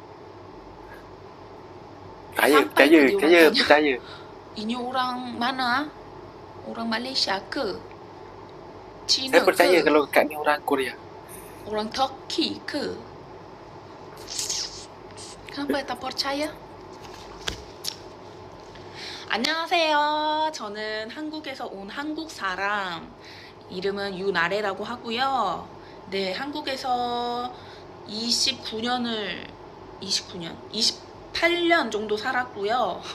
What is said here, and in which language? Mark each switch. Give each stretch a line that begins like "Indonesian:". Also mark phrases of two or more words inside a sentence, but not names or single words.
Malay: Percaya, Sampai percaya, tadi orang percaya, tanya, percaya. ini orang mana? Orang Malaysia ke? Cina Saya percaya ke? kalau Kak ni orang Korea. Orang Turki ke? Kenapa tak percaya?
Korean: 안녕하세요. 저는 한국에서 온 한국 사람. 이름은 유나래라고 하고요. 네, 한국에서 28년 정도 살았고요.